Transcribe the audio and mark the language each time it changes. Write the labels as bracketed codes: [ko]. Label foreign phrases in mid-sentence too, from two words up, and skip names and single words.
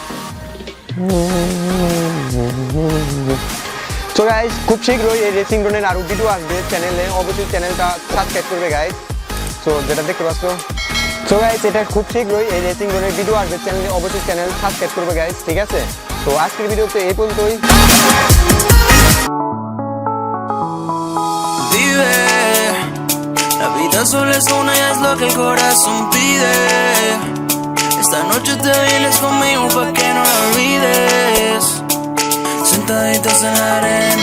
[en] so guys [bn] খুব শীঘ্রই এই [en] racing drone [bn] আরও ভিডিও আসবে চ্যানেলে, অবশ্যই [en] channel subscribe [bn] করবে গাইস। সো যেটা দেখতে পাচ্ছ, [en] so guys [bn] এটা খুব শীঘ্রই এই [en] racing drone [bn] ভিডিও আসবে চ্যানেলে, অবশ্যই [en] channel subscribe [bn] করবে গাইস, ঠিক আছে। তো আজকের ভিডিওতে এই পর্যন্তই। [es] La vida solo es una y es lo que el corazón pide. Esta noche te vienes conmigo pa' que no la olvides. Sentaditos en la arena